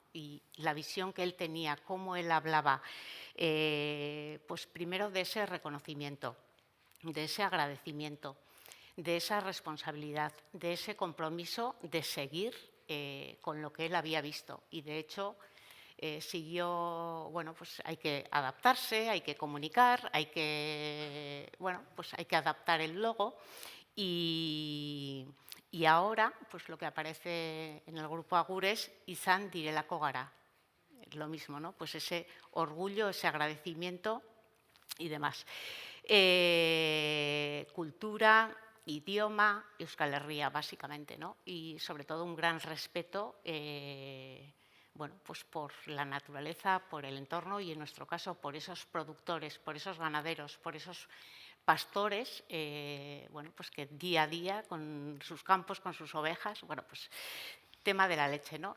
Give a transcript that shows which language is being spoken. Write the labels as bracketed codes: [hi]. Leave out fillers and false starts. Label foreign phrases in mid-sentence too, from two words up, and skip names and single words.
[es] Y la visión que él tenía, cómo él hablaba, pues primero de ese reconocimiento, de ese agradecimiento, de esa responsabilidad, de ese compromiso de seguir con lo que él había visto. Y de hecho siguió, bueno, pues hay que adaptarse, hay que comunicar, hay que, bueno, pues hay que adaptar el logo y ahora pues lo que aparece en el Grupo Agur es [eu] Izan direlako gara. [es] Lo mismo, ¿no? Pues ese orgullo, ese agradecimiento y demás. Cultura, idioma, Euskal Herria, básicamente, ¿no? Y sobre todo un gran respeto, bueno, pues por la naturaleza, por el entorno y en nuestro caso por esos productores, por esos ganaderos, por esos pastores, bueno, pues que día a día con sus campos, con sus ovejas, bueno, pues tema de la leche, ¿no?